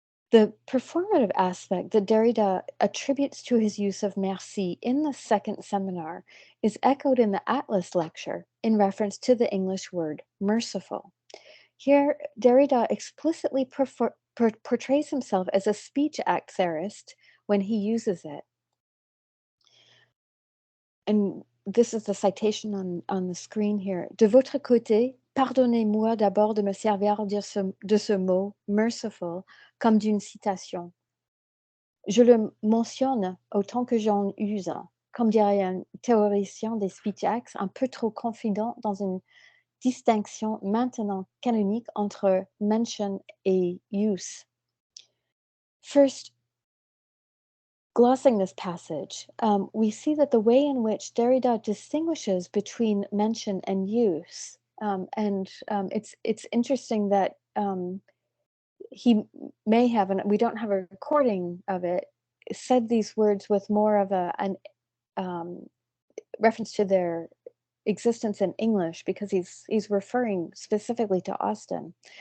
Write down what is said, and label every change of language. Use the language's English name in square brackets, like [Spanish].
[English] The performative aspect that Derrida attributes to his use of merci in the second seminar is echoed in the Atlas lecture in reference to the English word merciful. Here, Derrida explicitly portrays himself as a speech act theorist when he uses it. And this is the citation on the screen here. [French] De votre côté, pardonnez-moi d'abord de me servir de ce mot merciful comme d'une citation. Je le mentionne autant que j'en use, comme dirait un théoricien des speech acts un peu trop confident dans une distinction maintenant canonique entre mention et use. [English] First, glossing this passage, we see that the way in which Derrida distinguishes between mention and use, it's interesting that he may have, and we don't have a recording of it, said these words with more of an reference to their existence in English, because he's referring specifically to Austen.